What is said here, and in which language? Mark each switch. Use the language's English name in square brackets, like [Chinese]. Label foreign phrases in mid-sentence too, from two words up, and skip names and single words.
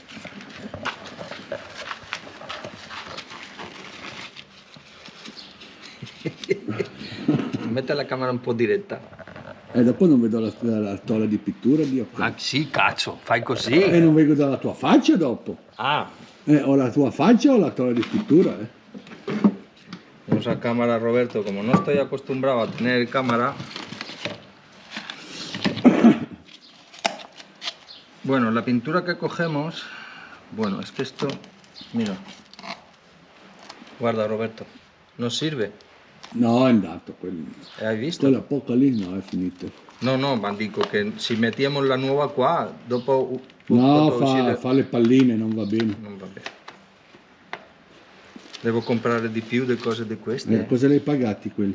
[Italian] Mette la camera un po' diretta. E dopo non vedo la tolla di pittura, Dio. Ah sì, cazzo, fai così. E non vedo la tua faccia dopo. Ah. O la tua faccia o la tolla di pittura, [Spanish] Vamos a cámara, Roberto. Como no estoy acostumbrado a tener cámara. Bueno, la pintura que cogemos, bueno, es que esto, mira, guarda Roberto, no sirve. [Italian] No, è andato quello. ¿Hai visto? Quella poca lì no, è finito. No, no, ma dico che se mettiamo la nuova qua, dopo... No, fa le palline, non va bene. Non va bene. Devo comprare di più di cose di queste. Cosa li hai pagati quelli?